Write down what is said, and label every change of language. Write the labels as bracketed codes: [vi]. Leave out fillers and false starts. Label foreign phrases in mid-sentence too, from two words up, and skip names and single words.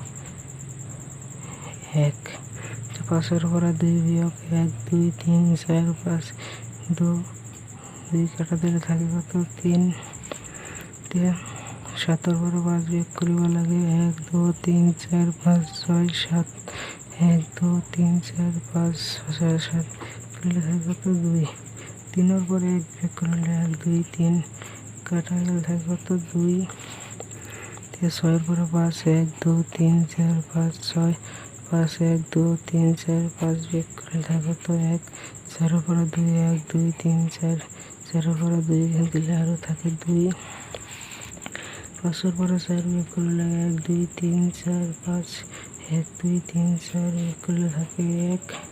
[as] 1। 5ৰ পৰা 2 বিয়োগ 1 2 3 4 5 2 কাটা দিলে থাকে কত? 3। এতিয়া 7ৰ পৰা 5 বিয়োগ কৰিব লাগে। 1 2 3 4 5 6 7 1 2 3 4 5 6 7 কৰিলে থাকে কত? 2। 3ৰ পৰা 1 বিয়োগ কৰিলে 1 2 3 কাটা গেলে থাকে কত? 2। এতিয়া 6ৰ পৰা 5 1 2 3 4 5 6 5 1 2 3 4 5 বিয়োগ কৰিলে থাকে কত? 1। 4ৰ পৰা 2 1 2 3 4 4ৰ পৰা 2 দিলে আৰু থাকে 2। 5ৰ পৰা 4 বিয়োগ কৰিব লাগে। 1 2 3 4 5 1 2 3 4 বিয়োগ কৰিলে থাকে 1।